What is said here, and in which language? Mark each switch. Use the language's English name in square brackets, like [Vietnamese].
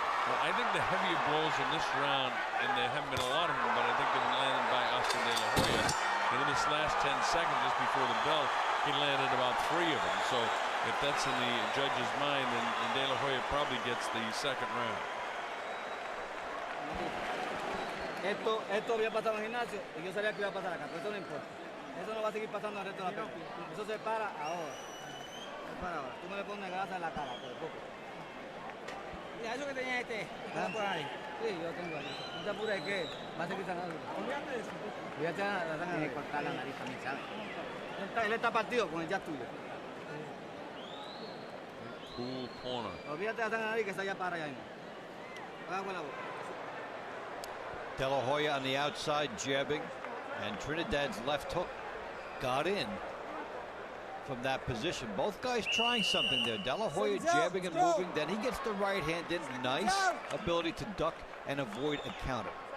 [English] Well, I think the heavier blows in this round, and there haven't been a lot of them, but I think they've been landed by Oscar De La Hoya. And in this last 10 seconds, just before the bell, he landed about 3 of them. So if that's in the judge's mind, then De La Hoya probably gets the second round. [Spanish] Esto había pasado en el gimnasio y yo sabía que iba a pasar acá, pero eso no importa. Eso no va a seguir pasando el resto de la pelea. Eso se para ahora. Se para ahora. Tú no le pones grasa en la cara, por poco. Mira, eso que tenía está por ahí. Sí, yo tengo ahí. No te apures, que va a seguir sanando. Olvídate de eso. Olvídate de la sangre. Tiene que cortar la nariz también, ¿sabes? Él está partido con el jab tuyo. [English] Cool corner. [Spanish] Olvídate de la sangre de la nariz que está allá para allá mismo. Haga con la boca. [English] De La Hoya on the outside jabbing, and Trinidad's left hook got in from that position. Both guys trying something there. De La Hoya jabbing and moving, then he gets the right hand in. Nice ability to duck and avoid a counter.